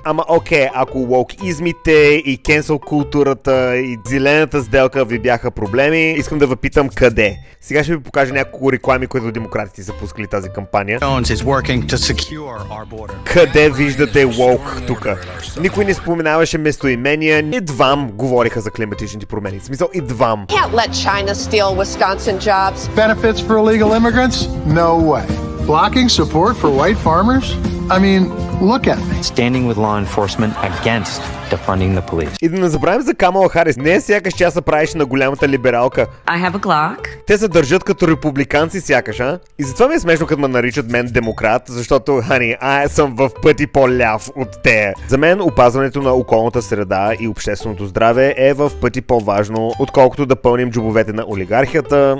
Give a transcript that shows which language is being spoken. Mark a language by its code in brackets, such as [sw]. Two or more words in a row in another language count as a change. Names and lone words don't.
[bg] Ама окей, ако лоукизмите и кенсъл културата и зелената сделка ви бяха проблеми, искам да ви питам къде. Сега ще ви покажа няколко реклами, които демократите са пускали тази кампания. Къде виждате лоук тука? Никой не споменаваше местоимения, едвам говориха за климатичните промени. В смисъл, едвам. [en] China steal Wisconsin jobs. Benefits for illegal immigrants? No way. Blocking support for white farmers? I mean, look at me. Standing with law enforcement against defunding the police. [bg] И да не забравим за Камала Харис. Не е сякаш тя се правиш на голямата либералка. [en] I have a Glock. [bg] Те се държат като републиканци сякаш, а? И затова ми е смешно, като ме наричат мен демократ, защото, аз съм в пъти по-ляв от те. За мен опазването на околната среда и общественото здраве е в пъти по-важно, отколкото да пълним джобовете на олигархията.